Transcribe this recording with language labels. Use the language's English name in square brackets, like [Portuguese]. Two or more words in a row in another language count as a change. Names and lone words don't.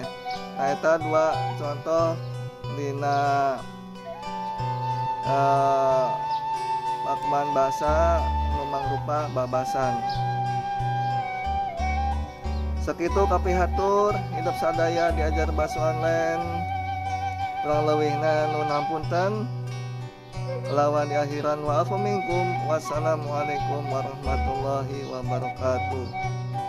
[Sundanese] Nah eta dua contoh dina pakuman basa nu mangrupa babasan. Sakitu kapihatur hidup sadaya diajar basa online. Kurang leuwihna nu nampunten. Lawan di akhiran [Arabic] وعفو منكم. والسلام عليكم ورحمة الله وبركاته.